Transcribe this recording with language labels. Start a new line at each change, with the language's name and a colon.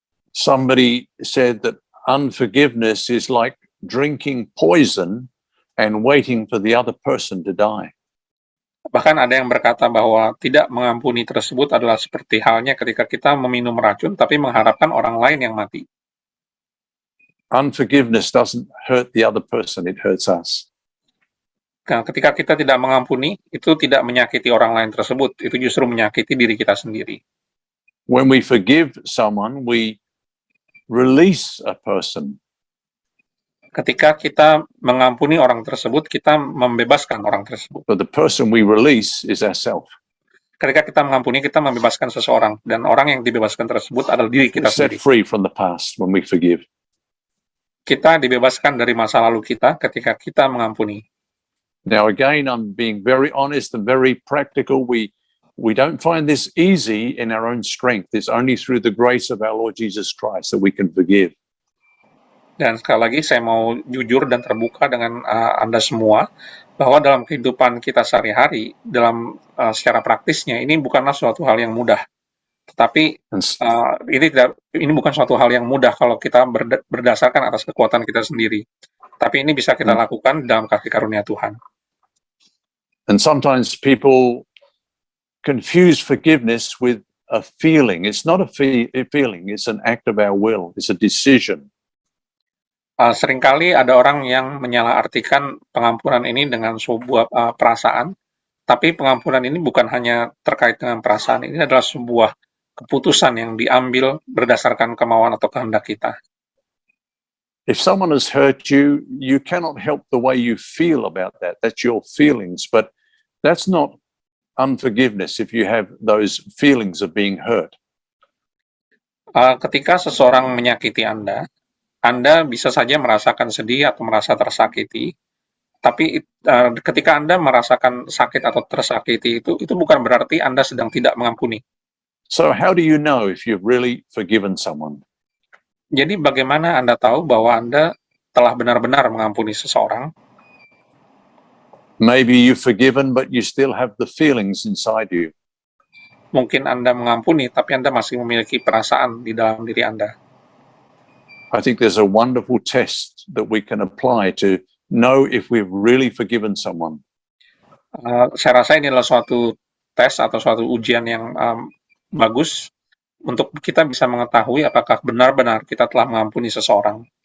English: Somebody said that unforgiveness is like drinking poison and waiting for the other person to die.
Indonesian: Bahkan ada yang berkata bahwa tidak mengampuni tersebut adalah seperti halnya ketika kita meminum racun tapi mengharapkan orang lain yang mati.
English: Unforgiveness doesn't hurt the other person, it hurts us.
Indonesian: Nah, ketika kita tidak mengampuni, itu tidak menyakiti orang lain tersebut, itu justru menyakiti diri kita sendiri.
English: When we forgive someone, we release a person.
Indonesian: Ketika kita mengampuni orang tersebut, kita membebaskan orang tersebut.
English: But the person we release is ourselves.
Indonesian: Ketika kita mengampuni, kita membebaskan seseorang, dan orang yang dibebaskan tersebut adalah diri kita
English: We're set
Indonesian: sendiri.
English: free from the past when we forgive.
Indonesian: Kita dibebaskan dari masa lalu kita ketika kita mengampuni.
English: Now again, I'm being very honest and very practical. We don't find this easy in our own strength. It's only through the grace of our Lord Jesus Christ that we can forgive.
Indonesian: Dan sekali lagi saya mau jujur dan terbuka dengan Anda semua bahwa dalam kehidupan kita sehari-hari, dalam secara praktisnya ini bukanlah suatu hal yang mudah. Tetapi ini bukan suatu hal yang mudah kalau kita berdasarkan atas kekuatan kita sendiri. Tapi ini bisa kita lakukan dalam kasih karunia Tuhan.
English: And sometimes people confuse forgiveness with a feeling. It's not a feeling, it's an act of our will, it's a decision.
Indonesian: Seringkali ada orang yang menyalahartikan pengampunan ini dengan sebuah perasaan, tapi pengampunan ini bukan hanya terkait dengan perasaan, ini adalah sebuah keputusan yang diambil berdasarkan kemauan atau kehendak kita.
English: If someone has hurt you, you cannot help the way you feel about that. That's your feelings, but that's not unforgiveness if you have those feelings of being hurt.
Indonesian: Ketika seseorang menyakiti Anda bisa saja merasakan sedih atau merasa tersakiti, tapi ketika Anda merasakan sakit atau tersakiti itu bukan berarti Anda sedang tidak mengampuni.
English: So how do you know if you've really forgiven someone?
Indonesian: Jadi bagaimana Anda tahu bahwa Anda telah benar-benar mengampuni seseorang?
English: Maybe you've forgiven, but you still have the feelings inside you.
Indonesian: Mungkin Anda mengampuni, tapi Anda masih memiliki perasaan di dalam diri Anda.
English: I think there's a wonderful test that we can apply to know if we've really forgiven someone.
Indonesian: Saya rasa ini adalah suatu tes atau suatu ujian yang bagus untuk kita bisa mengetahui apakah benar-benar kita telah mengampuni seseorang.